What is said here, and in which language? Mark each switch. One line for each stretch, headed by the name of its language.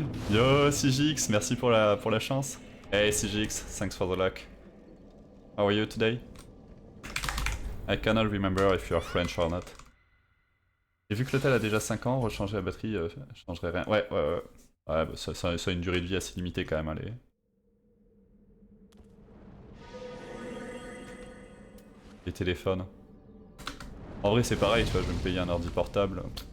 French: Yo CGX, merci pour la chance.
English: Hey CGX, thanks for the luck. How are you today? I cannot remember if you are French or not.
French: Et vu que l'hôtel a déjà 5 ans, rechanger la batterie changerait rien. Ouais, ouais, ouais. Ouais, bah, ça a une durée de vie assez limitée quand même, allez. Les téléphones. En vrai, c'est pareil, tu vois, je vais me payer un ordi portable.